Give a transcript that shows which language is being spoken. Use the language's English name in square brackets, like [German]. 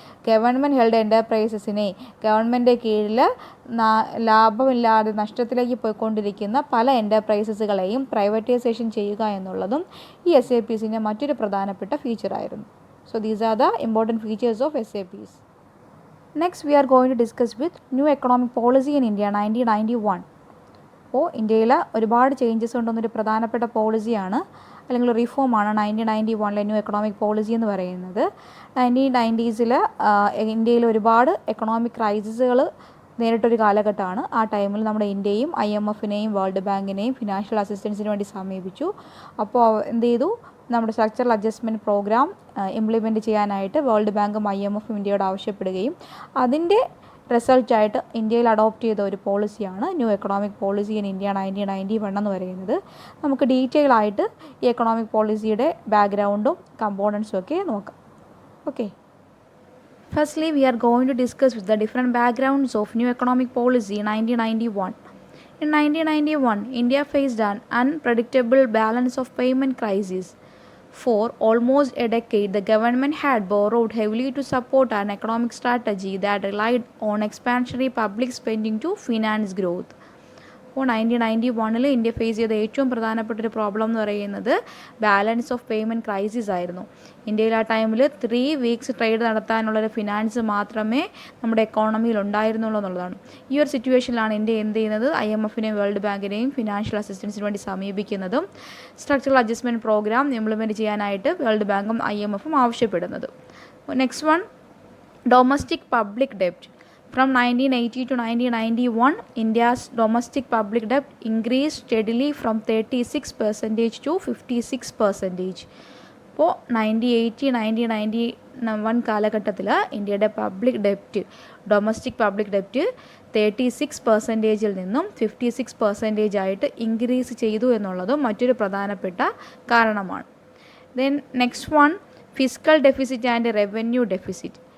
[Malayalam] Government held എൻ്റർപ്രൈസസിനെ government കീഴിൽ ലാഭമില്ലാതെ നഷ്ടത്തിലേക്ക് പോയിക്കൊണ്ടിരിക്കുന്ന പല എൻ്റർപ്രൈസസുകളെയും പ്രൈവറ്റൈസേഷൻ ചെയ്യുക എന്നുള്ളതും ഈ SAPസിൻ്റെ മറ്റൊരു പ്രധാനപ്പെട്ട ഫീച്ചറായിരുന്നു. [English] So these are the important features of SAPs. Next, we are going to discuss with new economic policy in India 1991. [Malayalam] അപ്പോൾ ഇന്ത്യയിൽ ഒരുപാട് ചേഞ്ചസ് കൊണ്ടുവന്നൊരു പ്രധാനപ്പെട്ട പോളിസിയാണ് അല്ലെങ്കിൽ റിഫോമാണ് 1991 ന്യൂ എക്കണോമിക് പോളിസി എന്ന് പറയുന്നത്. 1990s ഇന്ത്യയിൽ ഒരുപാട് എക്കണോമിക് ക്രൈസിസുകൾ നേരിട്ടൊരു കാലഘട്ടമാണ്. ആ ടൈമിൽ നമ്മുടെ ഇന്ത്യയും IMFനെയും വേൾഡ് ബാങ്കിനെയും ഫിനാൻഷ്യൽ അസിസ്റ്റൻസിന് വേണ്ടി സമീപിച്ചു. അപ്പോൾ എന്ത് ചെയ്തു, നമ്മുടെ സ്ട്രക്ചറൽ അഡ്ജസ്റ്റ്മെൻറ്റ് പ്രോഗ്രാം ഇംപ്ലിമെൻറ്റ് ചെയ്യാനായിട്ട് വേൾഡ് ബാങ്കും IMFും ഇന്ത്യയോട് ആവശ്യപ്പെടുകയും അതിൻ്റെ റിസൾട്ടായിട്ട് ഇന്ത്യയിൽ അഡോപ്റ്റ് ചെയ്ത ഒരു പോളിസിയാണ് new economic policy in India 1991 എന്ന് പറയുന്നത്. നമുക്ക് ഡീറ്റെയിൽ ആയിട്ട് ഈ എക്കണോമിക് പോളിസിയുടെ ബാക്ക്ഗ്രൗണ്ടും കമ്പോണൻസും ഒക്കെ നോക്കാം. [English] Okay, firstly we are going to discuss with the different backgrounds of new economic policy in 1991. In 1991, India faced an unpredictable balance of payment crisis. For almost a decade, the government had borrowed heavily to support an economic strategy that relied on expansionary public spending to finance growth. [Malayalam] അപ്പോൾ 1991 India face ചെയ്ത ഏറ്റവും പ്രധാനപ്പെട്ടൊരു problem എന്ന് പറയുന്നത് balance of payment crisis ആയിരുന്നു. ഇന്ത്യയിൽ ആ ടൈമിൽ 3 weeks ട്രേഡ് നടത്താനുള്ളൊരു ഫിനാൻസ് മാത്രമേ നമ്മുടെ എക്കോണമിയിൽ ഉണ്ടായിരുന്നുള്ളൂ എന്നുള്ളതാണ്. ഈ ഒരു സിറ്റുവേഷനിലാണ് ഇന്ത്യ എന്ത് ചെയ്യുന്നത്, IMFനെയും വേൾഡ് ബാങ്കിനെയും ഫിനാൻഷ്യൽ അസിസ്റ്റൻസിന് വേണ്ടി സമീപിക്കുന്നതും സ്ട്രക്ചറൽ അഡ്ജസ്റ്റ്മെൻറ്റ് പ്രോഗ്രാം ഇംപ്ലിമെൻറ്റ് ചെയ്യാനായിട്ട് വേൾഡ് ബാങ്കും IMFും ആവശ്യപ്പെടുന്നത്. [English] Next one, domestic public ഡെപ്റ്റ്. From 1980 to 1991, India's domestic public debt increased steadily from 36% to 56%. [Malayalam] അപ്പോൾ 1980-1991 കാലഘട്ടത്തിൽ ഇന്ത്യയുടെ പബ്ലിക് ഡെപ്റ്റ്, ഡൊമസ്റ്റിക് പബ്ലിക് ഡെപ്റ്റ് 36% നിന്നും 56% ആയിട്ട് ഇൻക്രീസ് ചെയ്തു എന്നുള്ളതും മറ്റൊരു പ്രധാനപ്പെട്ട കാരണമാണ്. [English] Then next one, fiscal deficit and revenue deficit.